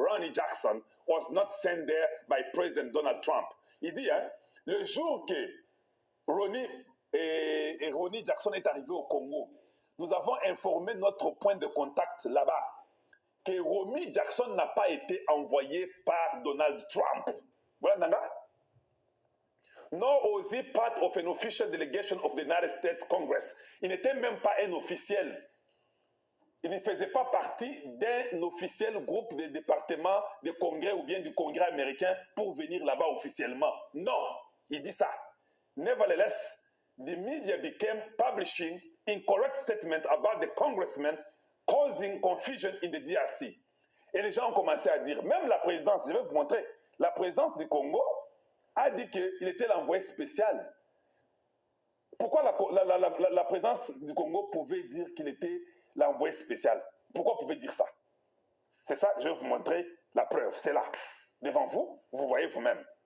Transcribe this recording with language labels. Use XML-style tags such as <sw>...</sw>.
<en>Ronnie Jackson was not sent there by President Donald Trump.</en> <fr>Il dit, hein, le jour que Ronnie Jackson est arrivé au Congo, nous avons informé notre point de contact là-bas que Ronnie Jackson n'a pas été envoyé par Donald Trump. Voilà, Nanga?</fr> <en>Nor was he part of an official delegation of the United States Congress.</en> <fr>Il n'était même pas un officiel. Il ne faisait pas partie d'un officiel groupe de département de congrès ou bien du congrès américain pour venir là-bas officiellement. Non, il dit ça.</fr> <en>Nevertheless, the media became publishing incorrect statements about the congressman causing confusion in the DRC.</en> <fr>Et les gens ont commencé à dire, même la présidence, je vais vous montrer, la présidence du Congo a dit qu'il était l'envoyé spécial. Pourquoi la présidence du Congo pouvait dire qu'il était l'envoyé spécial? Pourquoi pouvait dire ça? C'est ça, je vais vous montrer la preuve. C'est là, devant vous, vous voyez vous-même.</fr>